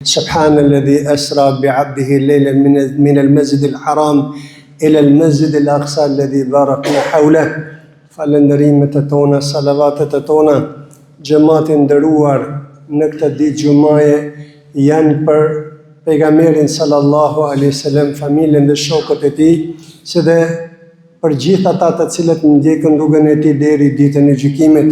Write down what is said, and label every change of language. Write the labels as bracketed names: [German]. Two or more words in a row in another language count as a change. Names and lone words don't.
[Arabic] سبحان الذي أسرى بعبده ليلا من المسجد الحرام إلى المسجد الأقصى الذي باركنا حوله. [Albanian] Falënderimet e tona, salavatet e tona, gjemati nderuar në këtë ditë gjumaje janë për pejgamberin [Arabic] صلى الله عليه وسلم, [Albanian] familjen dhe shokët e tij, si dhe për gjithë ata të cilët ndjekën rrugën e tij deri ditën e gjykimit.